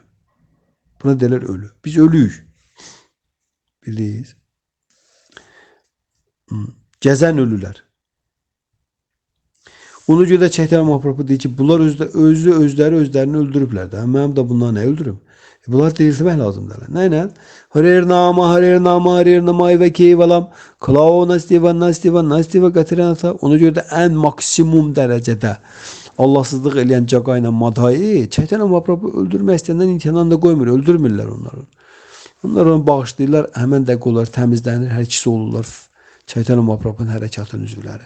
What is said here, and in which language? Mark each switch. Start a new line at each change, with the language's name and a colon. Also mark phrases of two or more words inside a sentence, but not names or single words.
Azerbaijani: Buna deyirlər ölü. Biz ölüyük. Bildiniz? Gəzən ölülər. Ona görə də Çəytən Mahaprabhu deyir ki, bunlar özlərini öldürüblər də. Mənim də bunlar nə öldürüm? Bunlar diriltmək lazımdır. Nə?
Sanskrit: Harer nama, harer nama, harer nama ve keyvalam. Klao nastiva, nastiva, nastiva gatiranata.
Azerbaijani: Ona görə də ən maksimum dərəcədə Allahsızlıq eləyən caqa ilə madhayı Çəytən Mahaprabhu öldürmək istəyəndən imtihandan da qoymur. Öldürmürlər onları. Onlar onu bağışlayırlar. Həmən dəqiq onlar təmizlənir. Hər ikisi olurlar Çəytən Mahaprabhunun hərəkatının üzvləri.